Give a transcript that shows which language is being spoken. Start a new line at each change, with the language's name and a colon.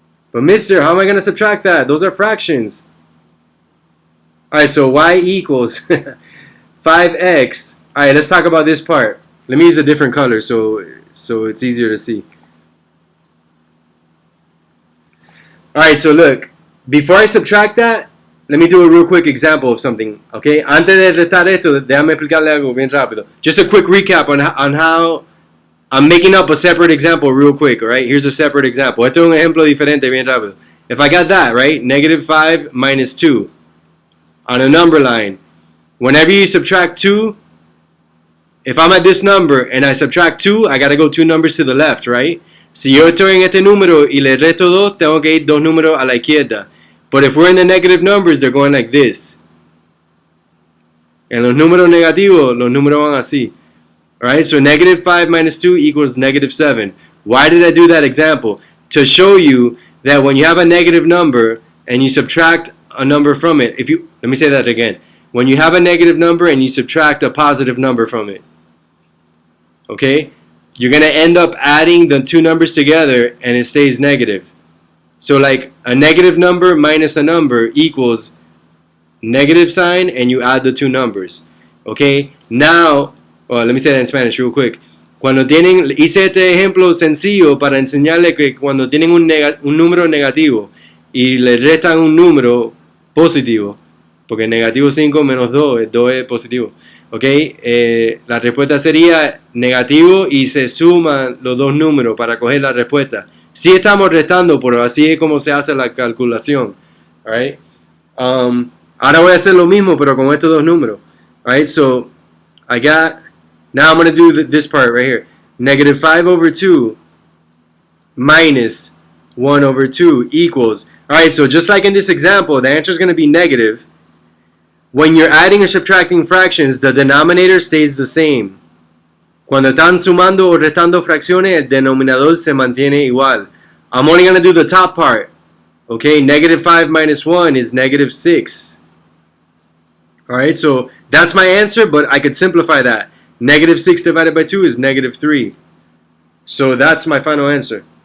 English: But mister, how am I going to subtract that? Those are fractions. Alright, so y equals 5x. Alright, let's talk about this part. Let me use a different color so it's easier to see. Alright, so look. Before I subtract that, let me do a real quick example of something, okay?
Spanish: Antes de restar esto, déjame explicarle algo bien rápido.
English: Just a quick recap on how I'm making up a separate example real quick, alright? Here's a separate example.
Spanish: Esto es un ejemplo diferente bien rápido.
English: If I got that, right? Negative 5 minus 2 on a number line. Whenever you subtract 2, if I'm at this number and I subtract 2, I got to go 2 numbers to the left, right?
Spanish: Si yo estoy en este número y le resto 2, tengo que ir 2 números a la izquierda.
English: But if we're in the negative numbers, they're going like this.
Spanish: En los números negativos, los números van así.
English: Alright, so negative 5 minus 2 equals negative 7. Why did I do that example? To show you that when you have a negative number and you subtract a number from it, let me say that again. When you have a negative number and you subtract a positive number from it, okay, you're going to end up adding the two numbers together and it stays negative. So like a negative number minus a number equals negative sign and you add the two numbers. Okay, now, let me say that in Spanish real quick.
Spanish: Hice este ejemplo sencillo para enseñarle que cuando tienen un número negativo y le restan un número positivo, porque negativo 5 menos 2 es positivo. Okay, la respuesta sería negativo y se suman los dos números para coger la respuesta. Sí estamos restando, pero así es como se hace la calculación. Alright? Ahora voy a hacer lo mismo, pero con estos dos números.
English: Alright, so I got, now I'm going to do this part right here. Negative 5 over 2 minus 1 over 2 equals, alright, so just like in this example, the answer is going to be negative. When you're adding or subtracting fractions, the denominator stays the same.
Spanish: Cuando están sumando o restando fracciones, el denominador se mantiene igual.
English: I'm only going to do the top part. Okay, negative 5 minus 1 is negative 6. Alright, so that's my answer, but I could simplify that. Negative 6 divided by 2 is negative 3. So that's my final answer.